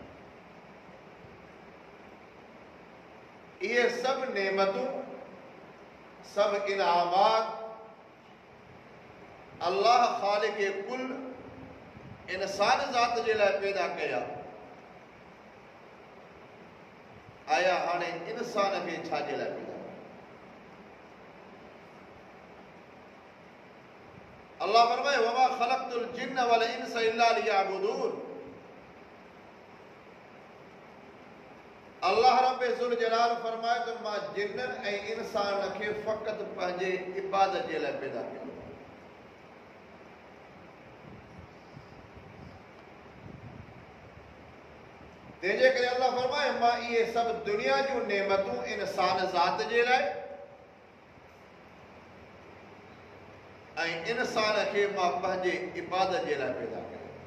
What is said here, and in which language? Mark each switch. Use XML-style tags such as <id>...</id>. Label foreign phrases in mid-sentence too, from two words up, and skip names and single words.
<sd>इहे सभु नेमतूं, सभु इनामात अल्लाह ख़ालिक़ कुल इंसान ज़ात जे लाइ पैदा कया। आया हाणे इंसान खे छा जे लाइ पैदा कया? अल्लाह फरमाए</sd> <ar>وما خلقت الجن والإنس إلا ليعبدون.</ar> <sd>अल्लाह रब्बे</sd> <ar>ذو الجلال</ar> <sd>फरमाए त मां जिन्ननि ऐं इंसान खे फ़क़ति पंहिंजे इबादत जे लाइ पैदा कयो। तंहिंजे करे अल्लाह फरमाए मां इहे सभु दुनिया जूं नेमतूं इंसान ज़ात जे लाइ ऐं इंसान खे मां पंहिंजे इबादत जे लाइ पैदा कयो।</sd>